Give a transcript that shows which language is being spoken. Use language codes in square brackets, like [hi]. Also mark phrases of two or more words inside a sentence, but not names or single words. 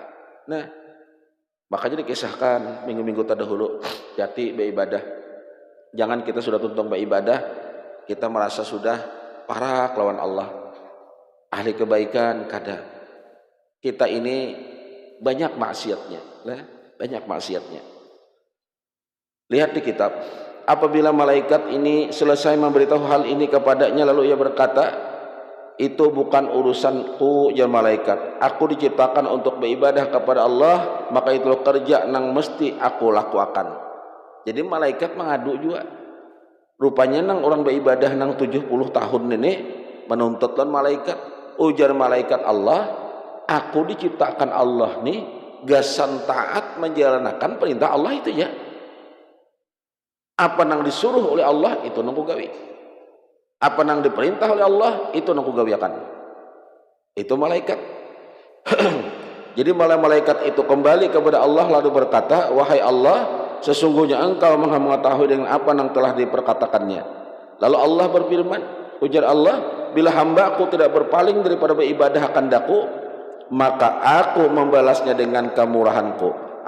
[id] Nah, makanya dikisahkan minggu-minggu terdahulu, hati beribadah. Jangan kita sudah tuntung beribadah, kita merasa sudah parah lawan Allah. Ahli kebaikan kada. Kita ini banyak maksiatnya, banyak maksiatnya. Lihat di kitab, apabila malaikat ini selesai memberitahu hal ini kepadanya, lalu ia berkata, itu bukan urusanku ya malaikat. Aku diciptakan untuk beribadah kepada Allah, maka itu kerja nang mesti aku lakukan. Jadi malaikat mengadu juga. Rupanya nang orang beribadah nang 70 tahun ini menuntut lan malaikat. Ujar malaikat Allah, aku diciptakan Allah nih gasan taat menjalankan perintah Allah itu ya. Apa nang disuruh oleh Allah itu nang gawi. Apa nang diperintah oleh Allah itu nang gawiakan. Itu malaikat. Jadi malaikat itu kembali kepada Allah lalu berkata, wahai Allah, sesungguhnya engkau maha mengetahui dengan apa yang telah diperkatakannya. Lalu Allah berfirman, ujar Allah, bila hamba aku tidak berpaling daripada beribadah kehendak-Ku, maka aku membalasnya dengan kemurahanku.